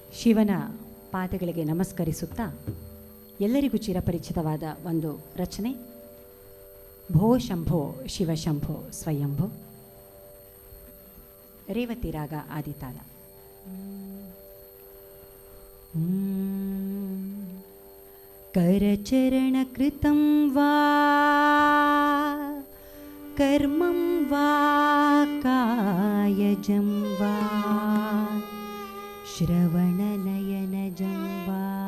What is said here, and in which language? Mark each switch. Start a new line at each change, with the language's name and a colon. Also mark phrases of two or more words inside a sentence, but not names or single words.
Kannada: ಶಿವನ ಪಾದಗಳಿಗೆ ನಮಸ್ಕರಿಸುತ್ತಾ ಎಲ್ಲರಿಗೂ ಚಿರಪರಿಚಿತವಾದ ಒಂದು ರಚನೆ
Sanskrit: ಭೋ ಶಂಭೋ ಶಿವಶಂಭೋ ಸ್ವಯಂಭೋ.
Kannada: ರೇವತಿ ರಾಗ ಆದಿತಾಳ.
Sanskrit: करचरणकृतं वा कर्मं वा कायजं वा श्रवणनयनजं वा